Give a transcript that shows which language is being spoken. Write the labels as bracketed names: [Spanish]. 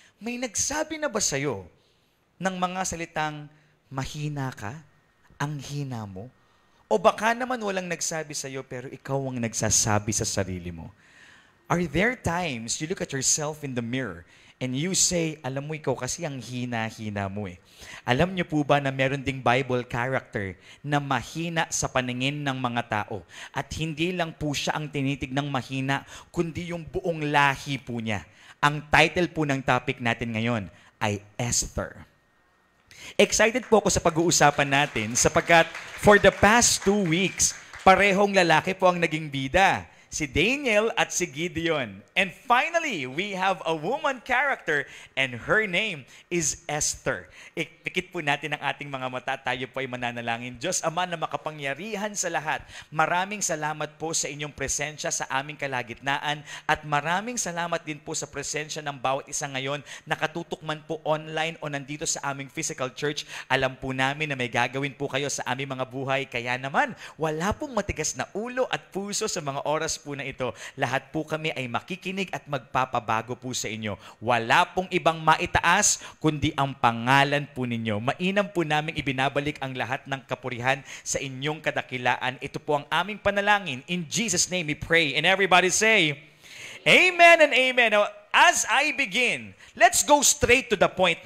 [Filipino] May nagsabi na ba sa'yo ng mga salitang mahina ka? Ang hina mo? O baka naman walang nagsabi sa'yo pero ikaw ang nagsasabi sa sarili mo. [English] Are there times you look at yourself in the mirror and you say, [Filipino] alam mo ikaw kasi ang hina-hina mo eh. Alam niyo po ba na meron ding Bible character na mahina sa paningin ng mga tao? At hindi lang po siya ang tinitignang mahina, kundi yung buong lahi po niya. Ang title po ng topic natin ngayon ay Esther. Excited po ako sa pag-uusapan natin sapagkat [English] for the past 2 weeks, [Filipino] parehong lalaki po ang naging bida. Si Daniel at si Gideon. [English] And finally, we have a woman character and her name is Esther. [Filipino] Ikpikit po natin ang ating mga mata, tayo po ay mananalangin. Diyos Ama na makapangyarihan sa lahat, maraming salamat po sa inyong presensya sa aming kalagitnaan at maraming salamat din po sa presensya ng bawat isa ngayon nakatutok man po online o nandito sa aming physical church. Alam po namin na may gagawin po kayo sa aming mga buhay. Kaya naman, wala pong matigas na ulo at puso sa mga oras po na ito. Lahat po kami ay makikinig at magpapabago po sa inyo. Wala pong ibang maitaas, kundi ang pangalan po ninyo. Mainam po namin ibinabalik ang lahat ng kapurihan sa inyong kadakilaan. Ito po ang aming panalangin. [English] In Jesus' name we pray. And everybody say, Amen and Amen. Now, as I begin, let's go straight to the point.